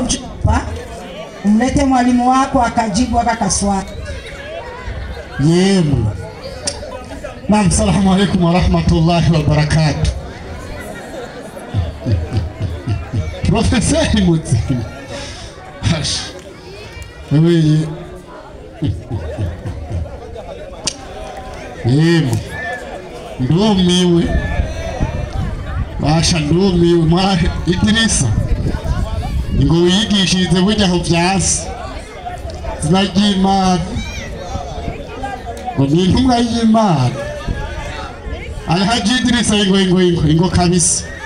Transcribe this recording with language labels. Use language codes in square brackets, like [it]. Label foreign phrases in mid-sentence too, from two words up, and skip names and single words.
[sw] Umlete mwalimu wako akajibu akakaswali. [ar] Yemu. Naam, salamu alaykum wa rahmatullahi wa barakatuh. [rn] Professeur Mutsiki. Wewe yego ndumiwe basha ndumiwe mwa Idirisa ngo wigishirize burya aho vyasi zinaryimana ngo ni intumwa y'Imana Alhaji Idirisa ingo kabisa